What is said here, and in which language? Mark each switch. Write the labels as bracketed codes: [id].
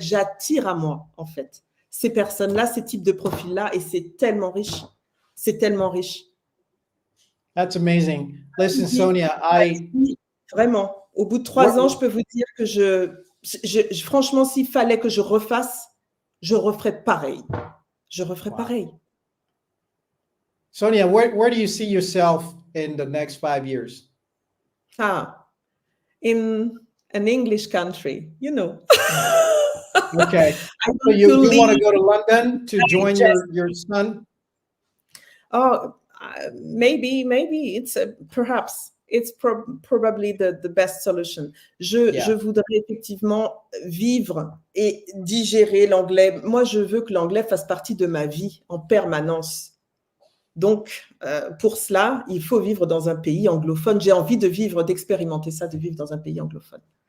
[fr] J'attire à moi, en fait, ces personnes-là, ces types de profils-là et c'est tellement riche. C'est tellement riche. [en] That's amazing. Listen, Sonia, [fr] Vraiment, au bout de 3 ans, je peux vous dire que franchement, s'il fallait que je refasse, je referais pareil. Je referai pareil. [en] Sonia, where do you see yourself in the next 5 years? In an English country, you know. Okay. So you want to go to London to join your son? Oh, maybe it's perhaps it's probably the best solution. [fr] Je voudrais effectivement vivre et digérer l'anglais. Moi, je veux que l'anglais fasse partie de ma vie en permanence. Donc, pour cela, il faut vivre dans un pays anglophone. J'ai envie de vivre, d'expérimenter ça, de vivre dans un pays anglophone.